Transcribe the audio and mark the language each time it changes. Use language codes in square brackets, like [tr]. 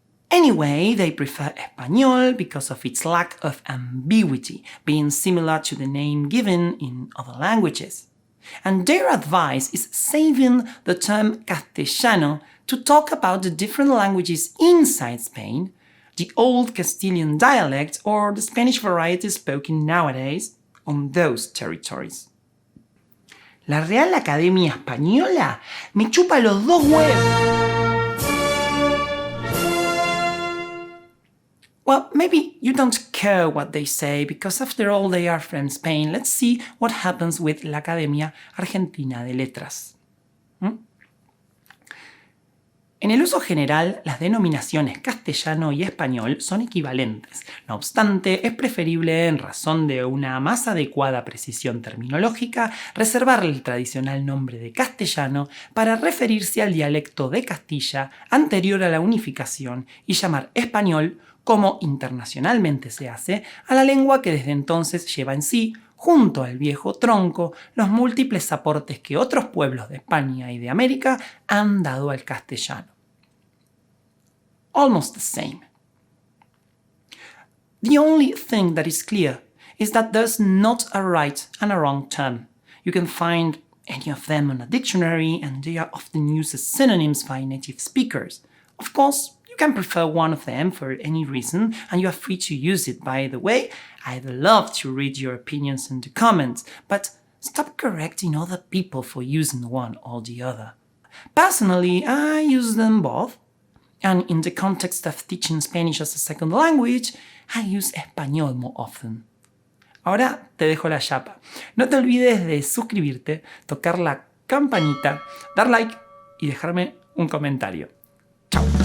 [en] Anyway, they prefer Español because of its lack of ambiguity, being similar to the name given in other languages. And their advice is saving the term castellano to talk about the different languages inside Spain, the old Castilian dialect or the Spanish variety spoken nowadays on those territories. [es] La Real Academia Española me chupa los dos huevos. [en] Well, maybe you don't care what they say because after all they are from Spain. Let's see what happens with la Academia Argentina de Letras. [es] En el uso general, las denominaciones castellano y español son equivalentes. No obstante, es preferible, en razón de una más adecuada precisión terminológica, reservar el tradicional nombre de castellano para referirse al dialecto de Castilla anterior a la unificación y llamar español, como internacionalmente se hace, a la lengua que desde entonces lleva en sí, junto al viejo tronco, los múltiples aportes que otros pueblos de España y de América han dado al castellano. [en] Almost the same. The only thing that is clear is that there's not a right and a wrong term. You can find any of them in a dictionary and they are often used as synonyms by native speakers. Of course, you can prefer one of them for any reason and you are free to use it. By the way, I'd love to read your opinions in the comments, but stop correcting other people for using one or the other. Personally, I use them both. And in the context of teaching Spanish as a second language, I use español more often. [es] Ahora te dejo la chapa. No te olvides de suscribirte, tocar la campanita, dar like y dejarme un comentario. Chao.